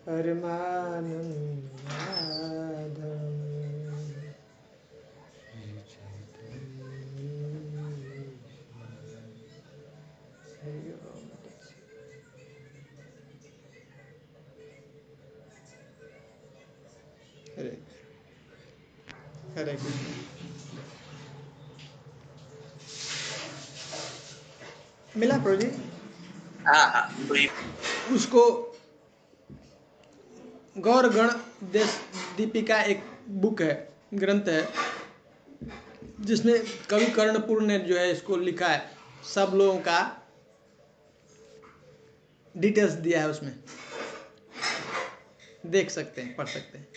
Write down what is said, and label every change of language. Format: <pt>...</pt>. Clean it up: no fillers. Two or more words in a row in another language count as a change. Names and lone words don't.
<sa>परमानंदमाधवम् श्री चैतन्य हरि ओम हरे हरे कृष्ण।</sa> <hi>मिला प्रभु जी? हाँ उसको गौर गण देश दीपिका एक बुक है, ग्रंथ है, जिसमें कवि कर्णपुर ने जो है इसको लिखा है, सब लोगों का डिटेल्स दिया है उसमें, देख सकते हैं, पढ़ सकते हैं।</hi>